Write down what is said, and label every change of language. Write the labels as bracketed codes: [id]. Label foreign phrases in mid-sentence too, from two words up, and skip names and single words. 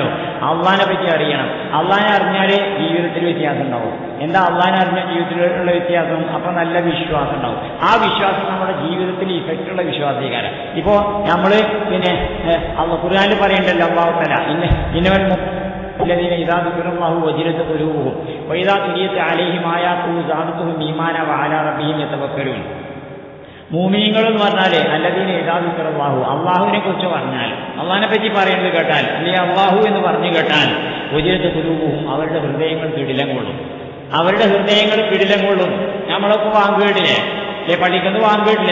[ml] അള്ളാനെ പറ്റി അറിയണം. അള്ളാനെ അറിഞ്ഞാലേ ജീവിതത്തിൽ വ്യത്യാസം ഉണ്ടാവും. എന്താ അള്ളാനെ അറിഞ്ഞ ജീവിതത്തിലുള്ള വ്യത്യാസം? അപ്പൊ നല്ല വിശ്വാസം ഉണ്ടാവും. ആ വിശ്വാസം നമ്മുടെ ജീവിതത്തിൽ ഇഫക്റ്റുള്ള വിശ്വാസീകാരം. ഇപ്പോ നമ്മള് പിന്നെ ഖുർആനിൽ പറയണ്ടല്ലോ [ar] الله تعالى ഇന്നവൽ الذين إذا ذكر الله وجلت قلوبهم وإذا تليت عليهم آياته زادتهم إيمانا وعلى ربهم يتوكلون. [ml] മൂമിനീങ്ങൾ എന്ന് പറഞ്ഞാല് [ar] الذين إذا ذكر الله, [ml] അള്ളാഹുവിനെ കുറിച്ച് പറഞ്ഞാൽ, അള്ളാഹിനെ പറ്റി പറയുന്നത് കേട്ടാൽ, അല്ലെങ്കിൽ അള്ളാഹു എന്ന് പറഞ്ഞു കേട്ടാൽ, [ar] وجلت قلوبهم, [ml] അവരുടെ ഹൃദയങ്ങൾ കിടിലം കൊള്ളും. അവരുടെ ഹൃദയങ്ങൾ കിടിലം കൊള്ളും. നമ്മളൊക്കെ വാങ്ക് കേട്ടില്ലേ? പള്ളിക്കന്ന് ബാങ്ക് കേട്ടില്ലേ?